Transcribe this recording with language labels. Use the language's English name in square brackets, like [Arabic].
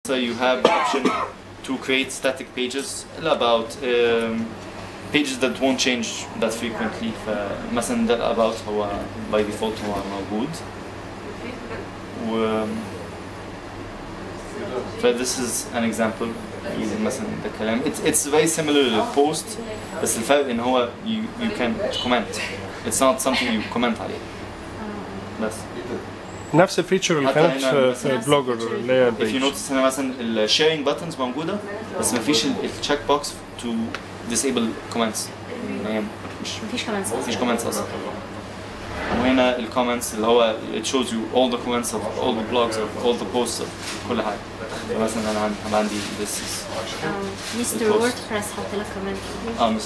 [English] So you have the option to create static pages about pages that won't change that frequently. [Arabic] مثلا ده about هو by default هو موجود. [English] This is an example using [Arabic] مثلا ده الكلام. [English] It's very similar to post [Arabic] بس الفرق إن هو [English] you can comment. It's not something you comment عليه. [Arabic] بس. نفس الفيتشر اللي كانت في البلوجر اللي هي [English] if you notice [Arabic] هنا مثلا الشيرنج buttons موجودة بس ما فيش التشيك بوكس [English] to disable comments. [Arabic] يعني مفيش comments أصلا. وهنا الكومنتس اللي هو [English] it shows you all the comments of all the blogs of all the posts of [Arabic] كل حاجة. مثلا أنا عندي [English] this is Mr. [Arabic] Wordpress حط لك كومنت.